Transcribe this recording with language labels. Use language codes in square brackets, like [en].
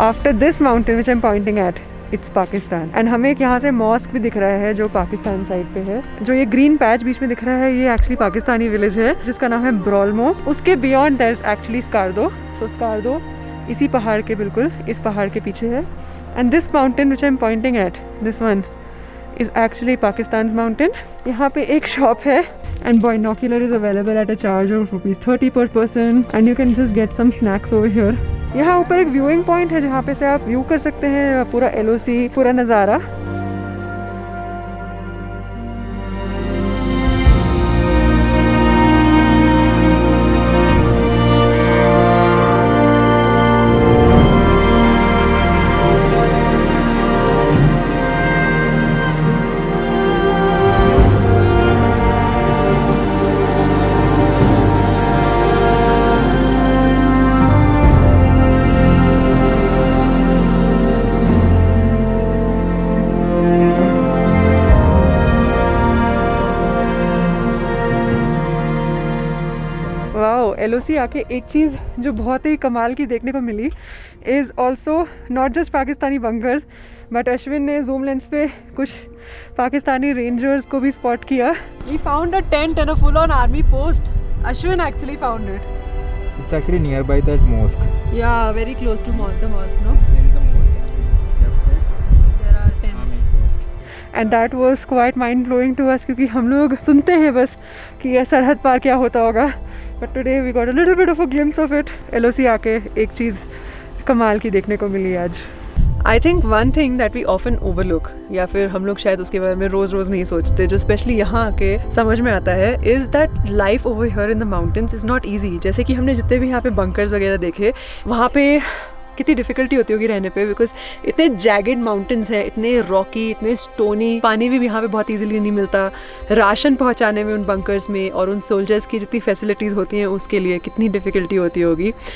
[hi] After this mountain which I am pointing eight, it's Pakistan. And हमें एक यहाँ से मॉस्क भी दिख रहा है जो पाकिस्तान साइड पे है। जो ये ग्रीन पैच बीच में दिख रहा है ये एक्चुअली पाकिस्तानी विलेज है जिसका नाम है ब्रॉलमो। उसके [en] beyond there is actually [hi] Skardu. सो स्कार्दो इसी पहाड़ के बिल्कुल इस पहाड़ के पीछे है। [en] And this mountain which I am pointing at, this one is actually Pakistan mountain. [hi] यहाँ पे एक शॉप है [en] and binocular is available at a charge of ₹30 per person and you can just get some snacks over here. [hi] यहाँ ऊपर एक viewing point है जहाँ पे से आप व्यू कर सकते हैं पूरा LOC, पूरा नज़ारा। LOC आके एक चीज़ जो बहुत ही कमाल की देखने को मिली [en] is also not just Pakistani bunkers, but [hi] Ashwin ने जूम लेंस पे कुछ पाकिस्तानी रेंजर्स को भी स्पॉट किया। [en] We found a tent and a full on army post. Ashwin actually found it. It's actually nearby that mosque. Yeah, very close to the mosque, no? There is a mosque. There are tents. And that was quite mind blowing to us [hi] क्योंकि हम लोग सुनते हैं बस कि ये सरहद पार क्या होता होगा, [en] but today we got a little bit of a glimpse of it. [hi] LOC आके एक चीज़ कमाल की देखने को मिली आज। [en] I think one thing that we often overlook, [hi] या फिर हम लोग शायद उसके बारे में रोज़ रोज़ नहीं सोचते, जो स्पेशली यहाँ आके समझ में आता है, [en] Is that life over here in the mountains is not easy. [hi] जैसे कि हमने जितने भी यहाँ पे बंकर्स वगैरह देखे, वहाँ पे कितनी डिफ़िकल्टी होती होगी रहने पे, बिकॉज इतने जैगेड माउंटेन्स हैं, इतने रॉकी, इतने स्टोनी, पानी भी यहाँ पे बहुत इजीली नहीं मिलता, राशन पहुँचाने में उन बंकर्स में और उन सोल्जर्स की जितनी फैसिलिटीज़ होती हैं उसके लिए कितनी डिफ़िकल्टी होती होगी।